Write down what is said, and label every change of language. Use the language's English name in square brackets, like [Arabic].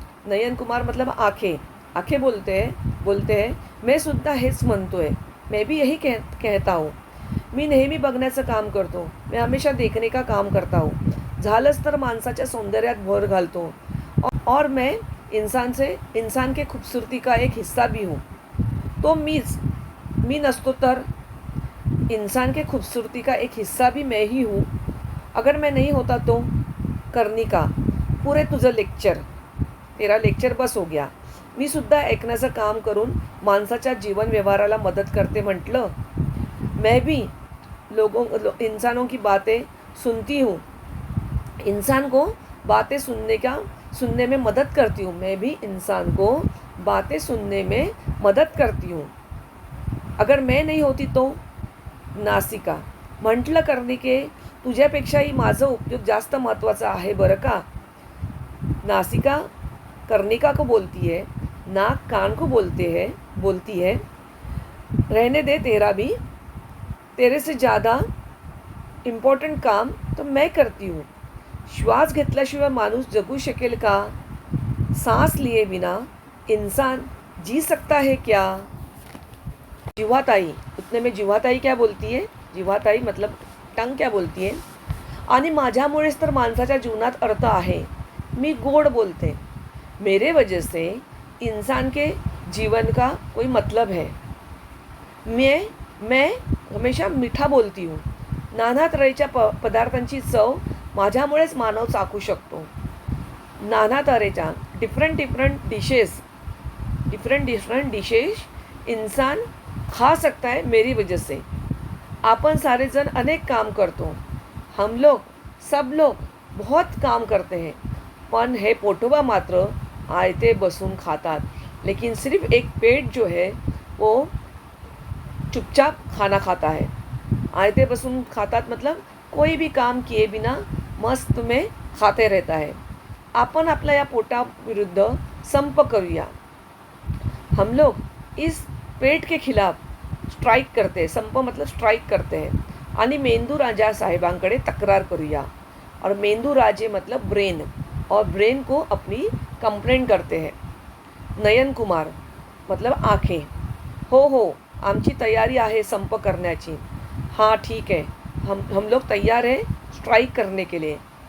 [Hindi] नयन कुमार मतलब आंखें बोलते हैं [Marathi] मैं सुद्धा हेच म्हणतोय, [Hindi] मैं भी यही कहता हूँ. [Marathi] मी नेहमी बघण्याचं काम करतो, [Hindi] मैं हमेशा देखने का काम करता हूँ. [Marathi] झालंच तर माणसाच्या सौंदर्यात भर घालतो. [Hindi] और मैं इंसान के खूबसूरती का एक हिस्सा भी हूँ. [Marathi] तो मी नसतो तर [Hindi] इंसान के खूबसूरती का एक हिस्सा भी मैं ही हूँ. अगर मैं नहीं होता तो. कर्णिका [Marathi] पुरे तुझं [Hindi] तेरा लेक्चर बस हो गया. [Marathi] मी सुद्धा ऐकण्याचं काम करून माणसाच्या जीवन व्यवहाराला मदत करते म्हटलं. [Hindi] मैं भी इंसानों की बातें सुनती हूँ. इंसान को बातें सुनने में मदद करती हूँ. मैं भी इंसान को बातें सुनने में मदद करती हूँ. अगर मैं नहीं होती तो. [Marathi] नासिका म्हटलं कर्णिके तुझ्यापेक्षाही माझं उपयोग जास्त महत्त्वाचा आहे बरं का. [Hindi] नासिका कर्णिका को बोलती है, नाक कान को बोलती है रहने दे तेरा भी, तेरे से ज़्यादा इम्पॉर्टंट काम तो मैं करती हूँ. [Marathi] श्वास घेतल्याशिवाय माणूस जगू शकेल का? [Hindi] सांस लिए बिना इंसान जी सकता है क्या? जिव्हाताई, उतने में जिव्हाताई क्या बोलती है? जिव्हाताई मतलब टंग क्या बोलती है? [Marathi] आणि माझ्यामुळेच तर माणसाच्या जीवनात अर्थ आहे. मी गोड बोलते, [Hindi] मेरे वजह से इंसान के जीवन का कोई मतलब है. मैं हमेशा मीठा बोलती हूँ. [Marathi] नाना तऱ्हेच्या पदार्थांची चव माझ्यामुळेच मानव चाखू शकतो. नाना तऱ्हेच्या different dishes [Hindi] different different dishes इंसान खा सकता है मेरी वजह से. [Marathi] आपण सारेजण अनेक काम करतो. [Hindi] हम लोग सब लोग बहुत काम करते हैं, [Marathi] पण हे पोटोबा मात्र आयते बसून खातात. [Hindi] लेकिन सिर्फ एक पेट जो है वो चुपचाप खाना खाता है. [Marathi] आयते बसून खातात [Hindi] मतलब कोई भी काम किए बिना मस्त में खाते रहता है. [Marathi] आपण आपल्या या पोटाविरुद्ध संप करूया. [Hindi] हम लोग इस पेट के खिलाफ स्ट्राइक करते हैं. [Marathi] संप [Hindi] मतलब स्ट्राइक करते हैं [Marathi] आणि मेंदू राजा साहेबांकडे तक्रार करूया. [Hindi] और मेंदू राजे मतलब ब्रेन, और ब्रेन को अपनी कंप्लेंट करते हैं. नयन कुमार मतलब आंखें. [Marathi] हो आमची तयारी आहे संप करण्याची. [Hindi] हाँ ठीक है, हम लोग तैयार हैं स्ट्राइक करने के लिए.